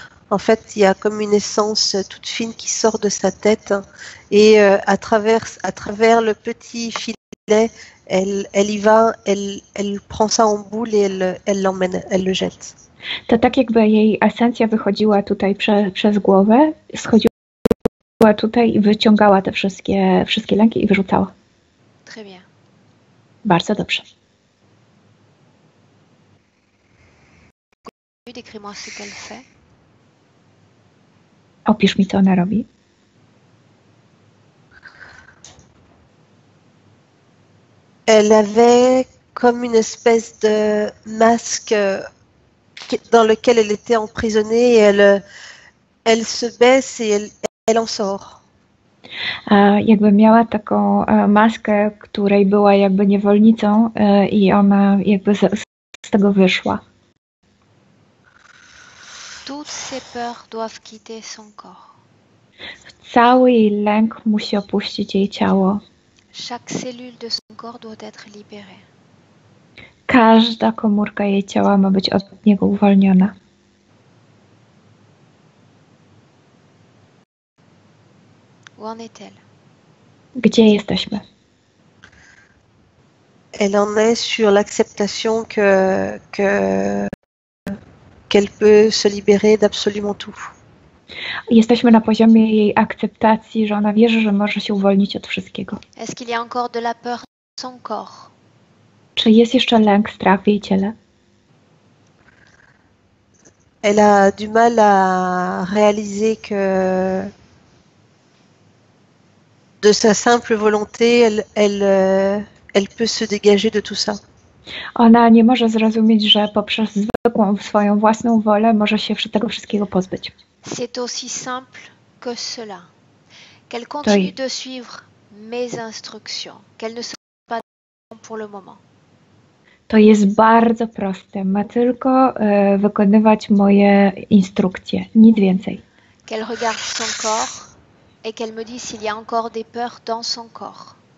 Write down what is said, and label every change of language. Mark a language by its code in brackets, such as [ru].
[fr] En fait, il y a comme une essence toute fine qui sort de sa tête et à travers le petit filet, elle y va, elle prend ça en boule et elle l'emmène, elle le jette. [pl] To tak jakby jej esencja wychodziła tutaj przez głowę, schodziła tutaj i wyciągała te wszystkie lęki i wyrzucała. [fr] Très bien. [pl] Bardzo dobrze. [fr] Décris-moi ce qu'elle fait. [pl] Opisz mi, co ona robi. [fr] Elle avait comme une espèce de masque dans lequel elle était emprisonnée et elle se baisse et elle en sort. [pl] Jakby miała taką maskę, której była jakby niewolnicą i ona jakby z tego wyszła. [fr] Toutes ses peurs doivent quitter son corps. [pl] Cały jej lęk musi opuścić jej ciało. [fr] Chaque cellule de son corps doit être libérée. [pl] Każda komórka jej ciała ma być od niego uwolniona. [fr] Où en est-elle? [pl] Gdzie jesteśmy? [fr] Elle en est sur l'acceptation qu'elle peut se libérer d'absolument tout. [pl] Jesteśmy na poziomie jej akceptacji, że ona wierzy, że może się uwolnić od wszystkiego. [fr] Est-ce qu'il y a encore de la peur dans son corps? [pl] Czy jest jeszcze lęk, strach w jej ciele? [fr] Elle a du mal à réaliser que de sa simple volonté, elle peut se dégager de tout ça. [pl] Ona nie może zrozumieć, że poprzez zwykłą swoją własną wolę może się tego wszystkiego pozbyć. [fr] C'est aussi simple que cela. Qu'elle continue de suivre mes instructions, qu'elle ne se pas pour le moment. [pl] To jest bardzo proste. Ma tylko wykonywać moje instrukcje, nic więcej. [fr] Qu'elle regarde son corps et qu'elle me dise s'il y a encore des peurs dans son corps.